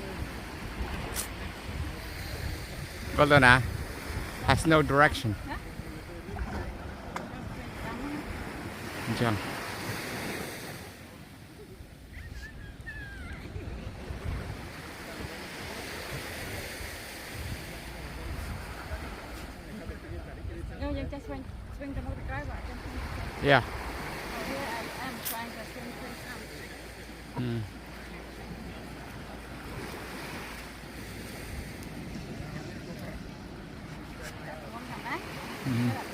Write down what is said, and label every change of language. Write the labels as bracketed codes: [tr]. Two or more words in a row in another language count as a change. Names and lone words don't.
[en] Golden has no direction. [km] ចឹង យើងចេះស្វែងទៅមុខទៅក្រៅបាទចឹង [en] Yeah. I'm trying to swing something. อืม